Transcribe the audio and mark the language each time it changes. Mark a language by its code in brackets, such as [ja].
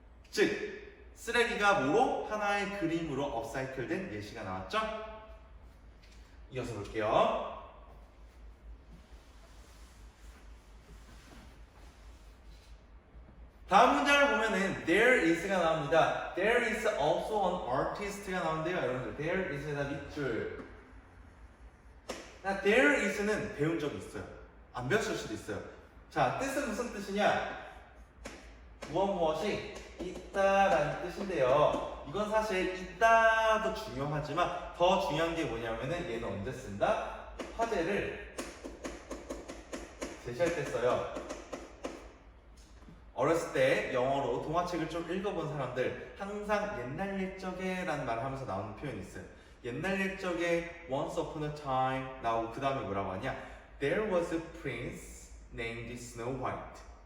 [ko] 즉, 쓰레기가 뭐로? 하나의 그림으로 업사이클된 예시가 나왔죠? 이어서 볼게요. 다음 문장을 보면은 there is가 나옵니다. [en] There is also an artist가 나오는데요. [ko] 여러분들 there is에다 밑줄. there is는 배운 적이 있어요. 안 배웠을 수도 있어요. 자, 뜻은 무슨 뜻이냐? 무엇이 있다라는 뜻인데요. 이건 사실 있다도 중요하지만 더 중요한 게 뭐냐면은 얘는 언제 쓴다? 화제를 제시할 때 써요. 어렸을 때 영어로 동화책을 좀 읽어본 사람들 항상 옛날 옛적에 라는 말을 하면서 나오는 표현이 있어요. 옛날 옛적에 [en] once upon a time [ko] 나오고 그 다음에 뭐라고 하냐? [en] There was a prince named Snow White.